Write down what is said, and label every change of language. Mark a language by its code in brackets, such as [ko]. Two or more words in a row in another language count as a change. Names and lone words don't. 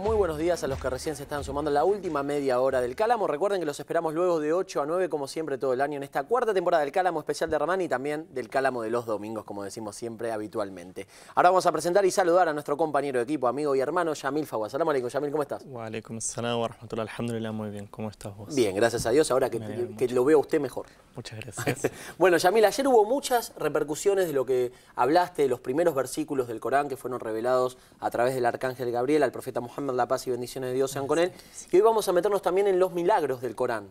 [es] Muy buenos días a los que recién se están sumando en la última media hora del Cálamo. Recuerden que los esperamos luego de 8 a 9, como siempre, todo el año en esta cuarta temporada del Cálamo especial de Ramán y también del Cálamo de los domingos, como decimos siempre habitualmente. Ahora vamos a presentar y saludar a nuestro compañero de equipo, amigo y hermano, Yamil Fawaz. [ar] السلام عليكم, [es] Yamil, ¿cómo estás? [ar] وعليكم السلام ورحمة الله، الحمد لله, [es] muy bien. ¿Cómo estás vos? Bien, gracias a Dios, ahora que lo veo a usted mejor. Muchas gracias. Bueno, Yamil, ayer hubo muchas repercusiones de lo que hablaste, de los primeros versículos del Corán que fueron revelados a través del arcángel Gabriel al profeta Muhammad, la paz y bendiciones de Dios sean con él. Y hoy vamos a meternos también en los milagros del Corán.